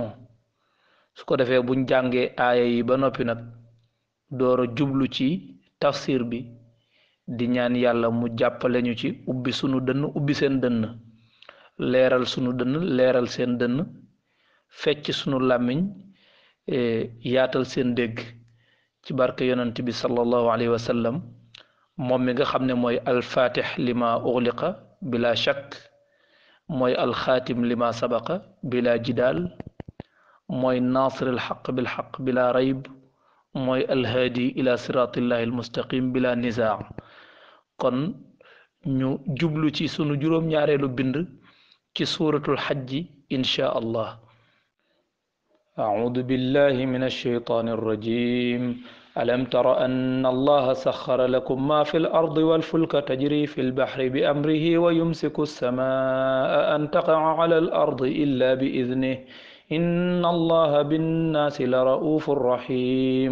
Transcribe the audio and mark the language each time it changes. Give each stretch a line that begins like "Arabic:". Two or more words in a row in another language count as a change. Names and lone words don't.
Wolof: su ko defee buñ jàngee aaya yi ba noppi nag door a jublu ci tafsir bi, di ñaan yàlla mu jàppale ñu ci ubbi sunu dënn ubbi seen dënn, leeral sunu dënn leeral seen dënn, fecc sunu làmmiñ yaatal seen dégg, ci barke yonent bi
Arabic: صلى الله عليه وسلم,
Wolof: moom mi nga xam ne mooy
Arabic: الفاتح لما أغلق بلا شك,
Wolof: mooy
Arabic: الخاتم لما سبق بلا جدال,
Wolof: mooy
Arabic: ناصر الحق بالحق بلا ريب,
Wolof: mooy
Arabic: الهادي إلى صراط الله المستقيم بلا نزاع.
Wolof: kon ñu jublu ci sunu juróom-ñaareelu bind ci
Arabic: سورة الحج إن شاء الله. أعوذ بالله من الشيطان الرجيم. ألم تر أن الله سخر لكم ما في الأرض والفلك تجري في البحر بأمره ويمسك السماء أن تقع على الأرض إلا بإذنه إن الله بالناس لرؤوف رحيم.